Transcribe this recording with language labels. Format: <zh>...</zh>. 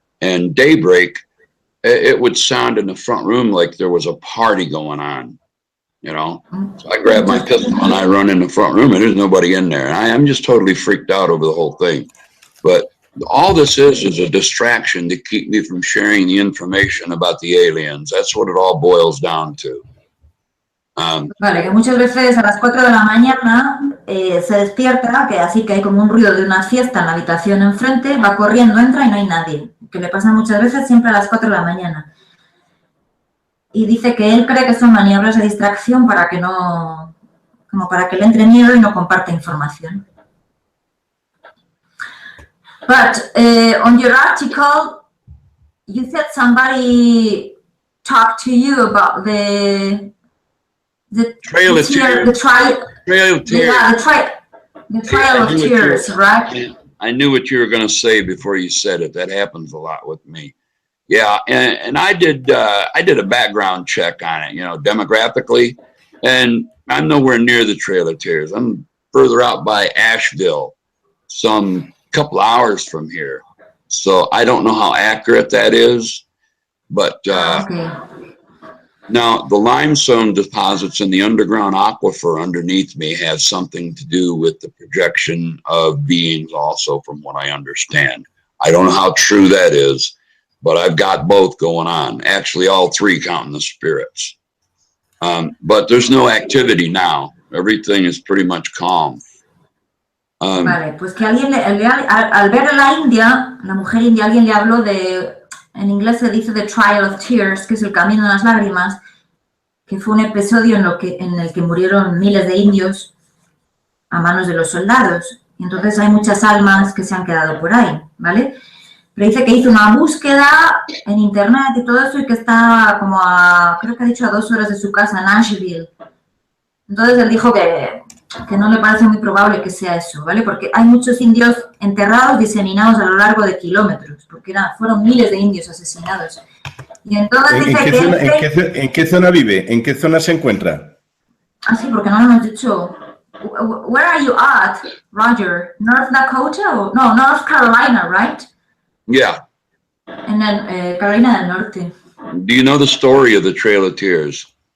<en>and daybreak, it would sound in the front room like there was a party going on, you know? So I grab my pistol and I run in the front room and there's nobody in there. And I'm just totally freaked out over the whole thing. But all this is a distraction to keep me from sharing the information about the aliens. That's what it all boils down to.</en> <es>Vale, que muchas veces a las 4 de la mañana se despierta, que así que hay como un ruido de una fiesta en la habitación enfrente, va corriendo, entra y no hay nadie, que le pasa muchas veces siempre a las 4 de la mañana. Y dice que él cree que son maniobras de distracción para que no, como para que le entre miedo y no comparte información.</es> <en>But on your article, you said somebody talked to you about the Trail of Tears. The Trail of Tears. Yeah, the Trail of Tears, right? I knew what you were going to say before you said it. That happens a lot with me. Yeah, and I did a background check on it, you know, demographically, and I'm nowhere near the Trail of Tears. I'm further out by Asheville, some couple hours from here. So I don't know how accurate that is, but now the limestone deposits in the underground aquifer underneath me have something to do with the projection of beings also, from what I understand. I don't know how true that is, but I've got both going on. Actually, all three counting the spirits. But there's no activity now. Everything is pretty much calm.</en> <es>Vale, pues que alguien, al ver a la India, la mujer india, alguien le habló de, en inglés se dice The Trial of Tears, que es el camino de las lágrimas, que fue un episodio en el que murieron miles de indios a manos de los soldados. Y entonces hay muchas almas que se han quedado por ahí, ¿vale? Pero dice que hizo una búsqueda en internet y todo eso y que está como a, creo que ha dicho, a 2 horas de su casa en Asheville. Entonces él dijo que no le parece muy probable que sea eso, ¿vale? Porque hay muchos indios enterrados, diseminados a lo largo de kilómetros, porque fueron miles de indios asesinados. Y entonces ¿En qué zona vive? ¿En qué zona se encuentra? Ah, sí, porque no lo hemos dicho.</es> <en>Where are you at, Roger? North Dakota? No, North Carolina, right? Yeah.</en> <es>En Carolina del Norte.</es> <en>Do you know the story of the Trail of Tears?</en>